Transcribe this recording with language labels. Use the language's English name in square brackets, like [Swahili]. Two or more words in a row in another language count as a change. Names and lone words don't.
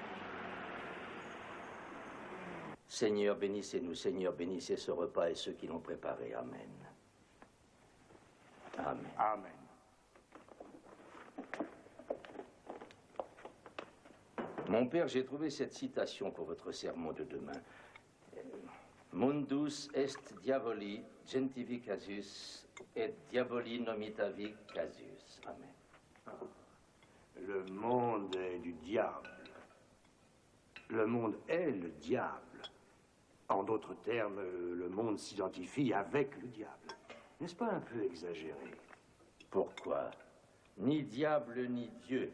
[French] Seigneur, bénissez-nous. Seigneur, bénissez ce repas et ceux qui l'ont préparé. Amen. Amen. Amen. Mon père, j'ai trouvé cette citation pour votre sermon de demain. [Latin] Mundus est diaboli gentivi casus et diaboli nomitavi casus. [French] Amen. Le monde est du diable. Le monde est le diable. En d'autres termes, le monde s'identifie avec le diable. N'est-ce pas un peu exagéré? Pourquoi? Ni diable ni Dieu.